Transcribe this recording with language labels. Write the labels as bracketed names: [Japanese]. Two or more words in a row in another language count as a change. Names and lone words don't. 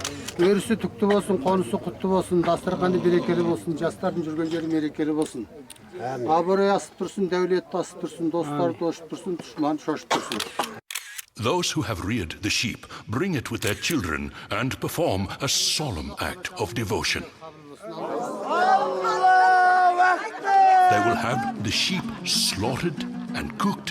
[Kazakh] Өрісі түкті болсын, қонысы құтты болсын, дастарханы берекелі болсын, жастардың жүрген жері мерекелі болсын. Абырой асып тұрсын, дәулет тасып тұрсын, достар тошып тұрсын, дұшман шошып тұрсын. [English] Those who have reared the sheep bring it with their children and perform a solemn act of devotion. They will have the sheep slaughtered and cooked.